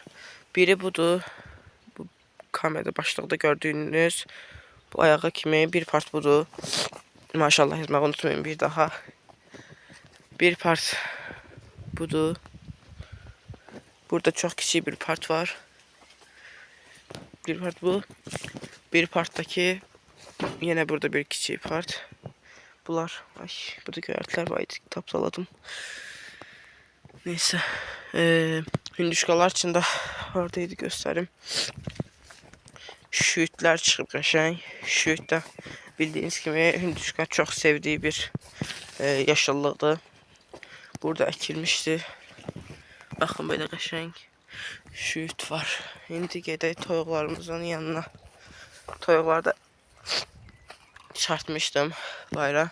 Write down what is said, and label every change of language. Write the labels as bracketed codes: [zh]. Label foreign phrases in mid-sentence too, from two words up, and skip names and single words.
[az] Biri budur. Bu kamerada başlıqda gördüyünüz bu ayağa kimi bir part budur. Maşallah yazmağı unutmayın bir daha. Bir part budur. Burada çox kiçik bir part var. Bir part bu. Bir partdaki yine burada bir kiçik part. Bunlar, ay, burada göyərtilər var idi, tapsaladım. [tr] Neyse. Hinduşkalar için de oradaydı, göstereyim. [az] Şüyütlər çıxıb qəşəng. Şüyüt də bildiğiniz kimi hinduşka çok sevdiği bir yaşıllıqdır. Burada əkilmişdi. Baxın, belə qəşəng şüyüt var. İndi gedək toyuqlarımızın yanına. Toyuqları da çıxartmışdım bayra.